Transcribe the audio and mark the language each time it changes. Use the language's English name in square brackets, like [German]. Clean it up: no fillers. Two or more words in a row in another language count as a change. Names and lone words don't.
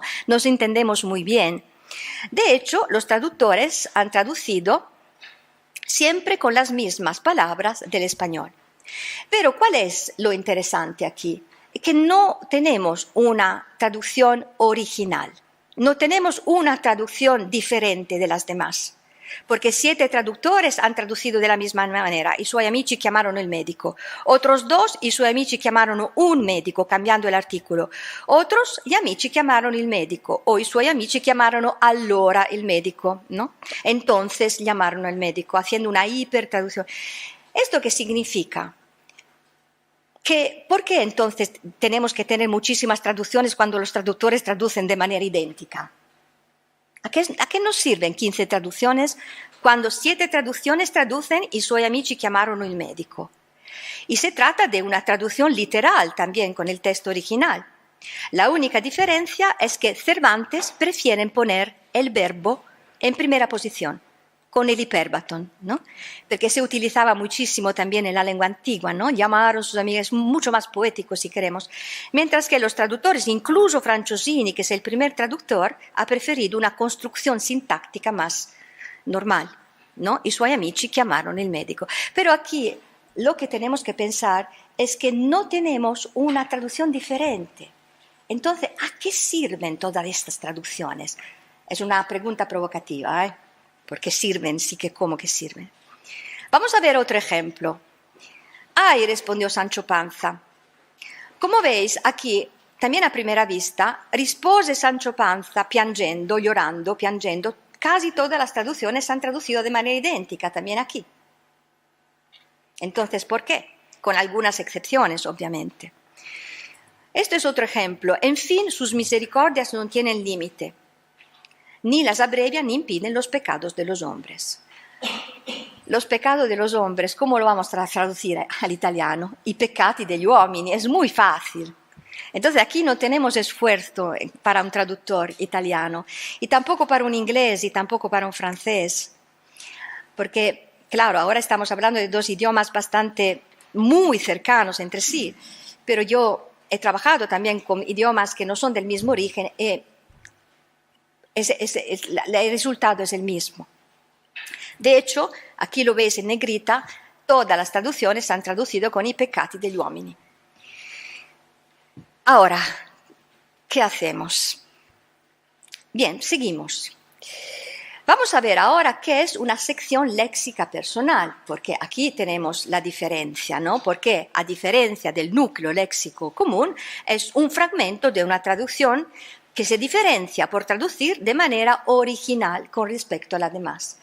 [Spanish] Nos entendemos muy bien. De hecho, los traductores han traducido siempre con las mismas palabras del español. Pero ¿cuál es lo interesante aquí? Que no tenemos una traducción original, no tenemos una traducción diferente de las demás, porque 7 traductores han traducido de la misma manera. [Italian] I suoi amici chiamarono il medico, otros 2 i suoi amici chiamarono un medico [Spanish] cambiando el artículo, otros [Italian] gli amici chiamarono il medico o i suoi amici chiamarono allora il medico, [Spanish] ¿no? Entonces llamaron al médico, haciendo una hipertraducción. ¿Esto qué significa? ¿Por qué entonces tenemos que tener muchísimas traducciones cuando los traductores traducen de manera idéntica? ¿A qué nos sirven 15 traducciones cuando 7 traducciones traducen [Italian] i suoi amici chiamarono il medico? [Spanish] Y se trata de una traducción literal también con el texto original. La única diferencia es que Cervantes prefiere poner el verbo en primera posición, con el hiperbatón, ¿no? Porque se utilizaba muchísimo también en la lengua antigua, ¿no? Llamaron sus amigas, es mucho más poético si queremos. Mientras que los traductores, incluso Franciosini, que es el primer traductor, ha preferido una construcción sintáctica más normal, ¿no? [Italian] I suoi amici chiamarono il medico. [Spanish] Pero aquí lo que tenemos que pensar es que no tenemos una traducción diferente. Entonces, ¿a qué sirven todas estas traducciones? Es una pregunta provocativa, ¿eh? Porque sirven, sí que cómo que sirven. Vamos a ver otro ejemplo. Ay, respondió Sancho Panza. Como veis, aquí, también a primera vista, [Italian] rispose Sancho Panza piangendo, [Spanish] llorando, piangendo. Casi todas las traducciones se han traducido de manera idéntica, también aquí. Entonces, ¿por qué? Con algunas excepciones, obviamente. Este es otro ejemplo. En fin, sus misericordias no tienen límite. Ni las abrevian ni impiden los pecados de los hombres. Los pecados de los hombres, ¿cómo lo vamos a traducir al italiano? [Italian] I peccati degli uomini, [Spanish] es muy fácil. Entonces aquí no tenemos esfuerzo para un traductor italiano, y tampoco para un inglés, y tampoco para un francés. Porque, claro, ahora estamos hablando de dos idiomas bastante muy cercanos entre sí, pero yo he trabajado también con idiomas que no son del mismo origen y el resultado es el mismo. De hecho, aquí lo veis en negrita, todas las traducciones se han traducido con [Italian] i peccati degli uomini. [Spanish] Ahora, ¿qué hacemos? Bien, seguimos. Vamos a ver ahora qué es una sección léxica personal, porque aquí tenemos la diferencia, ¿no? Porque a diferencia del núcleo léxico común, es un fragmento de una traducción que se diferencia por traducir de manera original con respecto a las demás.